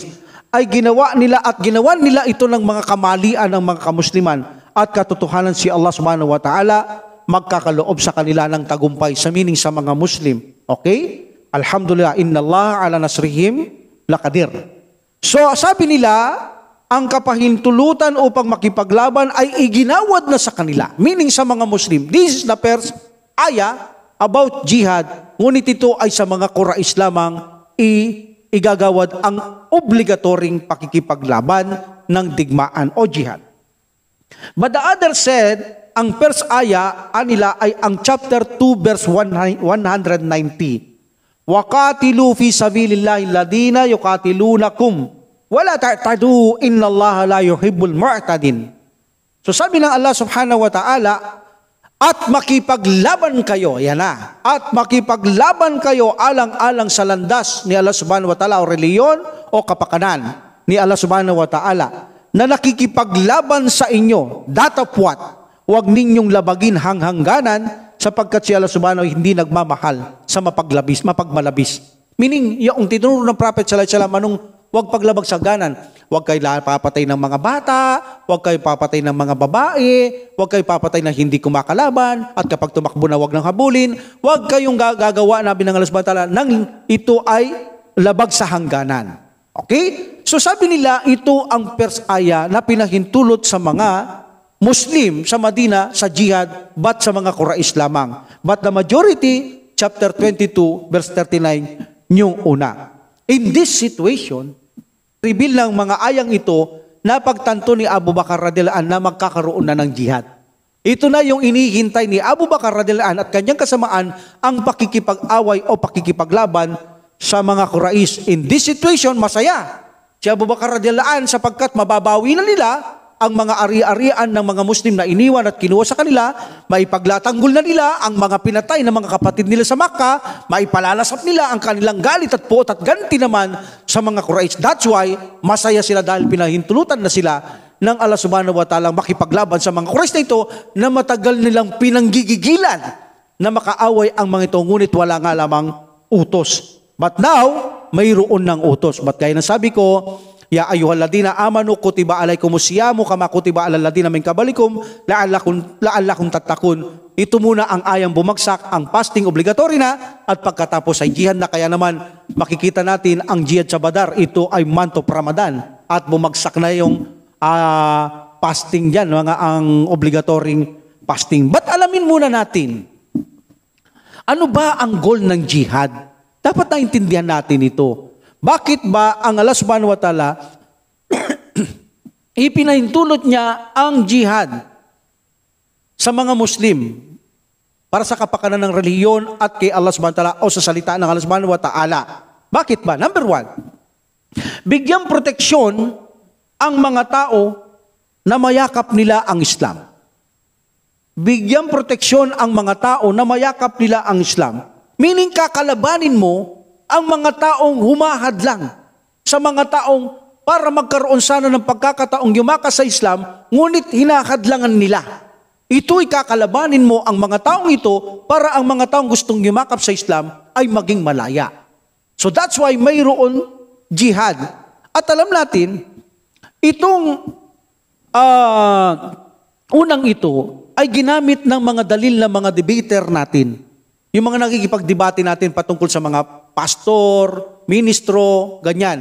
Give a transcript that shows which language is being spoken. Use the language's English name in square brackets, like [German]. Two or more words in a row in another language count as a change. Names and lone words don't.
[Filipino] Ay ginawa nila ito ng mga kamalian ng mga kamusliman at katotohanan si Allah [Arabic] سبحانه وتعالى [Filipino] magkakaloob sa kanila ng tagumpay sa meaning sa mga Muslim. Okay? [Arabic] الحمد لله إن الله على نصرهم لقدير. [Filipino] So sabi nila, ang kapahintulutan upang makipaglaban ay iginawad na sa kanila, meaning sa mga Muslim. [English] This is the first ayah about jihad, [Filipino] ngunit ito ay sa mga Quraysh lamang igagawad ang obligatoring pakikipaglaban ng digmaan o jihad. [English] But the other said, [Filipino] ang first ayah nila ay ang chapter 2 verse 190. [Arabic] وقاتلوا في سبيل الله الذين يقاتلونكم ولا تعتدوا إن الله لا يحب المعتدين. [Filipino] So sabi ng Allah [Arabic] سبحانه وتعالى, [Filipino] at makipaglaban kayo, yan na, at makipaglaban kayo alang-alang sa landas ni Allah [Arabic] سبحانه وتعالى [Filipino] o reliyon o kapakanan ni Allah [Arabic] سبحانه وتعالى [Filipino] na nakikipaglaban sa inyo, datapwat, huwag ninyong labagin hanghangganan sapagkat si Allah [Arabic] سبحانه وتعالى [Filipino] hindi nagmamahal sa mapagmalabis. Meaning, yung tinuro ng Prophet [Arabic] صلى الله عليه وسلم, [Filipino] anong huwag paglabag sa ganan. Huwag kayo papatay ng mga bata, huwag kayo papatay ng mga babae, huwag kayo papatay ng hindi kumakalaban, at kapag tumakbo na huwag nang habulin, huwag kayong gagawa na ng Allah [Arabic] سبحانه وتعالى [Filipino] nang ito ay labag sa hangganan. Okay? So sabi nila, ito ang first ayah na pinahintulot sa mga Muslim sa Madina, sa jihad, but sa mga Quraysh lamang. [English] But the majority, [Filipino] chapter 22, verse 39, yung una. [English] In this situation, [Filipino] reveal ng mga ayang ito na pagtanto ni Abu Bakar [Arabic] رضي الله عنه [Filipino] na magkakaroon na ng jihad. Ito na yung inihintay ni Abu Bakar [Arabic] رضي الله عنه [Filipino] at kanyang kasamaan ang pakikipag-away o pakikipaglaban sa mga Quraysh. [English] In this situation, [Filipino] masaya si Abu Bakar [Arabic] رضي الله عنه [Filipino] sapagkat mababawi na nila ang mga ari-arian ng mga Muslim na iniwan at kinuha sa kanila, maipaglatanggol na nila ang mga pinatay ng mga kapatid nila sa Makkah, maipalalasap nila ang kanilang galit at puot at ganti naman sa mga Quraysh. [English] That's why, [Filipino] masaya sila dahil pinahintulutan na sila ng Allah [Arabic] سبحانه وتعالى [Filipino] makipaglaban sa mga Quraysh na ito na matagal nilang pinanggigigilan na makaaway ang mga ito, ngunit wala nga lamang utos. [English] But now, [Filipino] mayroon ng utos. But gaya ng sabi ko, [Arabic] يا أيها الذين آمنوا كتب عليكم الصيام كما كتب على الذين من قبلكم لعلكم تتقون. [Filipino] Ito muna ang ayang bumagsak, ang [English] fasting obligatory [Filipino] na at pagkatapos ay jihad na. Kaya naman makikita natin ang jihad sa Badar, ito ay [English] month of Ramadan [Filipino] at bumagsak na yung fasting diyan, mga ang obligatoryong fasting. But alamin muna natin, ano ba ang goal ng jihad? Dapat naintindihan natin ito. Bakit ba ang Allah [Arabic] سبحانه وتعالى [Filipino] ipinahintulot niya ang jihad sa mga Muslim para sa kapakanan ng relihiyon at kay Allah [Arabic] سبحانه وتعالى [Filipino] o sa salita ng Allah [Arabic] سبحانه وتعالى? [Filipino] Bakit ba? [English] Number one, [Filipino] bigyang proteksyon ang mga tao na mayakap nila ang Islam. Bigyang proteksyon ang mga tao na mayakap nila ang Islam. Meaning kakalabanin mo ang mga taong humahadlang sa mga taong para magkaroon sana ng pagkakataong yumakas sa Islam, ngunit hinahadlangan nila. Ito'y kakalabanin mo ang mga taong ito para ang mga taong gustong yumakap sa Islam ay maging malaya. [English] So that's why [Filipino] mayroon jihad. At alam natin, itong unang ito ay ginamit ng mga dalil ng mga debater natin. Yung mga nakikipagdebate natin patungkol sa mga pastor, ministro, ganyan.